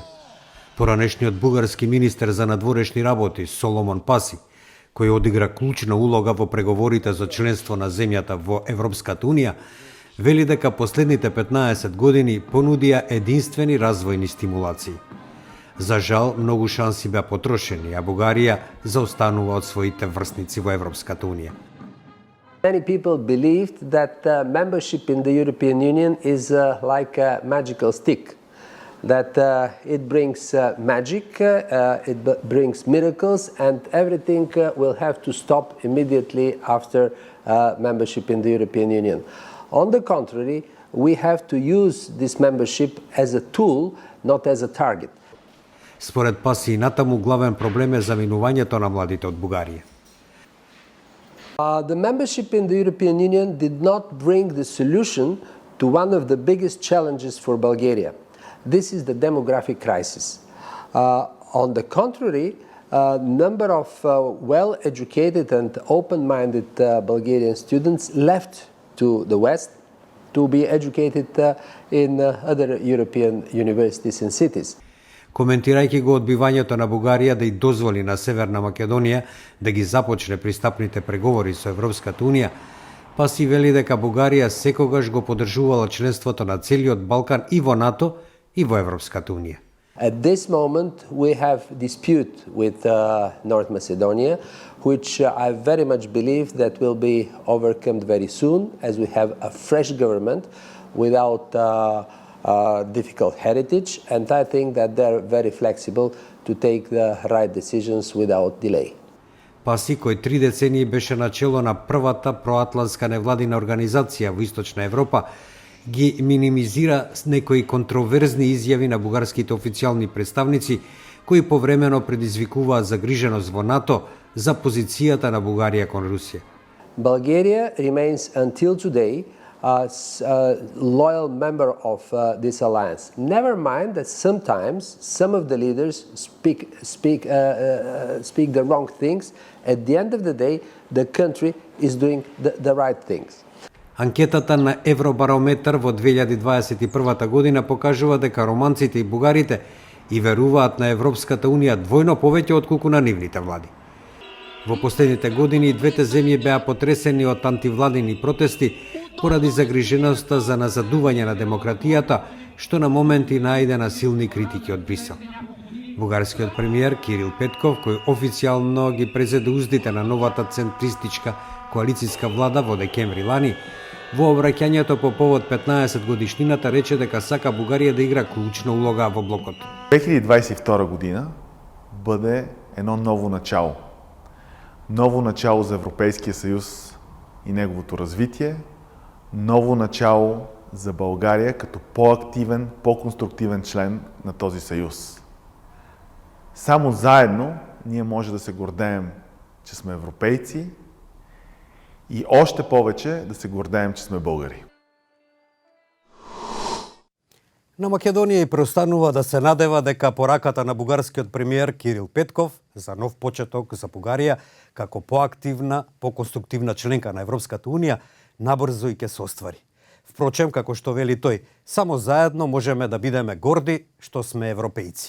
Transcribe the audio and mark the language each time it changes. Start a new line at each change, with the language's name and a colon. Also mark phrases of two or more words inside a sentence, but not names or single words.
Macedonian: Поранешниот бугарски министер за надворешни работи Соломон Паси, кој одигра клучна улога во преговорите за членство на земјата во Европската унија, вели дека последните 15 години понудија единствени развојни стимулации. За жал, многу шанси беа потрошени, а Бугарија заостанува од своите врсници во Европската унија.
English: Many people believed that membership in the European Union is like a magical stick, that it brings magic, it brings miracles, and everything will have to stop immediately after membership in the European Union. On the contrary, we have to use this membership as a tool, not as a target.
Macedonian: Според Паси, натаму главен проблем е заминувањето на младите од Бугарија.
English: The membership in the European Union did not bring the solution to one of the biggest challenges for Bulgaria. This is the demographic crisis. On the contrary, a number of well-educated and open-minded Bulgarian students left to the West to be educated in other European universities and cities.
Macedonian: Коментирајќи го одбивањето на Бугарија да и дозволи на Северна Македонија да ги започне пристапните преговори со Европската унија, Паси вели дека Бугарија секогаш го поддржувала членството на целиот Балкан и во НАТО и во Европската унија.
English: At this moment, we have dispute with North Macedonia, which I very much believe that will be overcome very soon, as we have a fresh government without difficult heritage, and I think that they're very flexible to take the right decisions without delay.
Macedonian: Паси, кој 3 децении беше начело на првата проатлантска невладина организација во Источна Европа, ги минимизира с некои контроверзни изјави на бугарските официјални представници, кои повремено предизвикуваат загриженост во НАТО за позицијата на Бугарија кон Русија.
English: Bulgaria remains until today a loyal member of this alliance. Never mind that sometimes some of the leaders speak the wrong things. At the end of the day, the country is doing the right things.
Macedonian: Анкетата на Евробарометар во 2021 година покажува дека романците и бугарите и веруваат на Европската унија двојно повеќе отколку на нивните влади. Во последните години двете земји беа потресени од антивладини протести поради загриженоста за назадување на демократијата, што на моменти најде на силни критики од Брисел. Бугарскиот премиер Кирил Петков, кој официјално ги презеде уздите на новата центристичка коалицијска влада во декември лани, во обраќањето по повод 15 годишнината рече дека сака Бугарија да игра клучна улога во блокот.
Bulgarian: 2022 година бъде едно ново начало. Ново начало за Европейския съюз и неговото развитие, ново начало за България като по-активен, по-конструктивен член на този съюз. Само заедно ние може да се гордеем, че сме европейци и още повече да се гордеем, че сме българи.
Macedonian: На Македонија и преостанува да се надева дека пораката на бугарскиот премиер Кирил Петков за нов почеток за Бугарија како поактивна, поконструктивна членка на Европската унија набрзо и ќе се оствари. Впрочем, како што вели тој, само заедно можеме да бидеме горди што сме европејци.